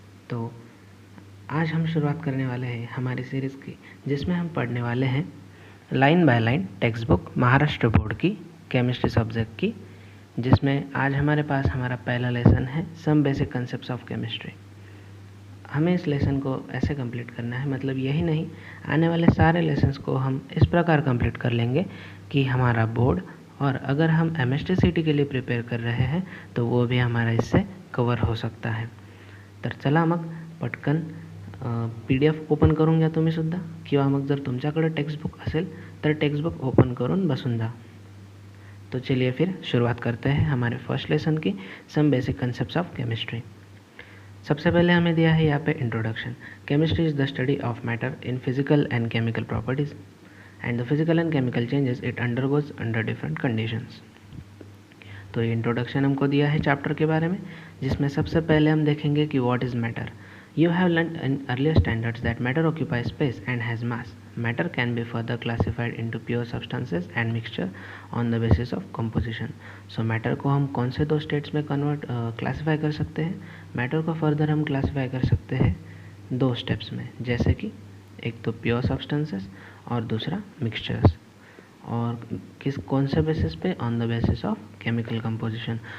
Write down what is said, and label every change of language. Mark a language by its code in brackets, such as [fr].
[hi] तो आज हम शुरुआत करने वाले हैं हमारी सीरीज़ की, जिसमें हम पढ़ने वाले हैं line by line text book Maharashtra board की केमिस्ट्री सब्जेक्ट की, जिसमें आज हमारे पास हमारा पहला लेसन है some basic concepts of chemistry. हमें इस लेसन को ऐसे कंप्लीट करना है, मतलब यही नहीं, आने वाले सारे लेसन्स को हम इस प्रकार कंप्लीट कर लेंगे कि हमारा बोर्ड और अगर हम MST-CT के लिए प्रिपेयर कर रहे हैं तो वो भी हमारा इससे कवर हो सकता है। [mr] तर चला मग पटकन PDF ओपन करून घ्या तुम्ही सुद्धा, किंवा मग जर तुमच्याकडे टेक्स्टबुक असेल तर टेक्स्टबुक ओपन करून बसून जा। [hi] तो चलिए फिर शुरुआत करते हैं हमारे फर्स्ट लेसन की, some basic concepts of chemistry. सबसे पहले हमें दिया है यहाँ पे introduction. [en] Chemistry is the study of matter in physical and chemical properties and the physical and chemical changes it undergoes under different conditions. [hi] तो ये इंट्रोडक्शन हमको दिया है चैप्टर के बारे में, जिसमें सबसे पहले हम देखेंगे कि [en] What is matter. You have learned in earlier standards that matter occupies space and has mass. Matter can be further classified into pure substances and mixture on the basis of composition. [hi] So matter को हम कौन से दो states में classify कर सकते हैं? Matter को फर्दर हम क्लासीफाई कर सकते हैं दो स्टेप्स में, जैसे कि एक तो प्योर सब्सटेंसेस और दूसरा मिक्सचर्स। और कौन से बेसिस पे? [en] On the basis of chemical composition.